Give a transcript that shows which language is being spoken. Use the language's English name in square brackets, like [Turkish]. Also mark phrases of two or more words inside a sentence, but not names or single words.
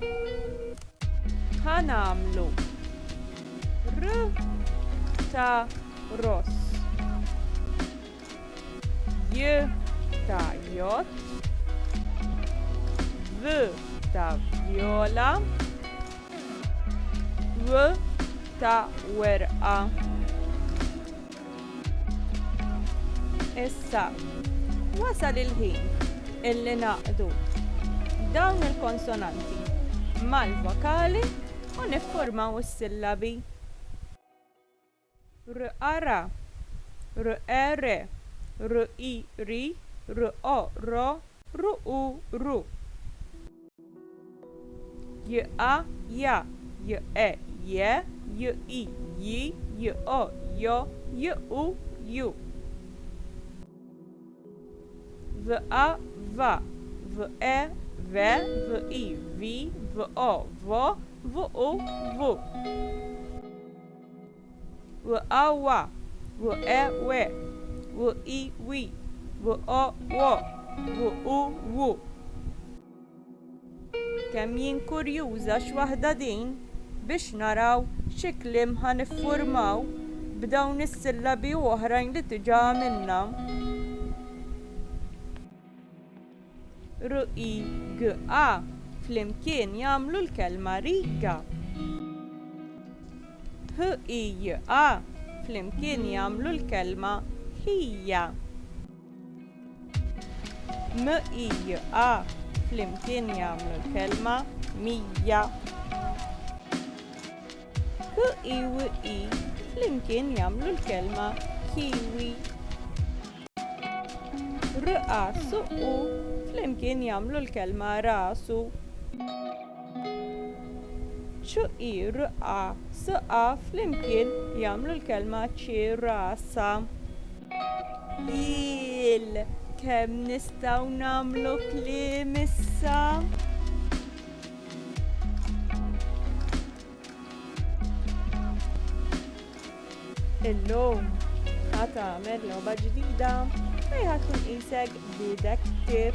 [Maltese] Ħanamlu R ta' ross, J ta' jott, V ta' vjola, W ta' werqa. Issa wasal il-ħin illi naqdu dawn il-konsonanti mal-vokali u niffurmaw is-sillabi. R-ara, R-ere, R-i-ri, R-o-ro, R-u-ru. J-a-ja, J-e-je, J-i-ji, J-o-jo, J-u-ju. V-a-va, V-e-ve, V-i-vi, V-o-vo, V-u-vu. W-a-wa, W-e-we, W-i-wi, W-o-wo, W-u-wu. Kemm jien kurjuża x'waħda din biex naraw xi kliem ħaniffurmaw b'dawn is-sillabi oħrajn li diġà għamilna. R-i-g-a flimkien jagħmlu l-kelma riga. H-i-j-a flimkien jagħmlu l-kelma ħija. M-i-j-a flimkien jagħmlu l-kelma mija. K-i-w-i flimkien jagħmlu l-kelma kiwi. R-a-su-u flimkien jagħmlu l-kelma rasu. ċ-i-r-a-s-a flimkien jagħmlu l-kelma ċirasa. Kemm nistgħu nagħmlu kliem issa? Illum ħadd tagħmel logħba ġdida fejn ħadd tkun qisek detective.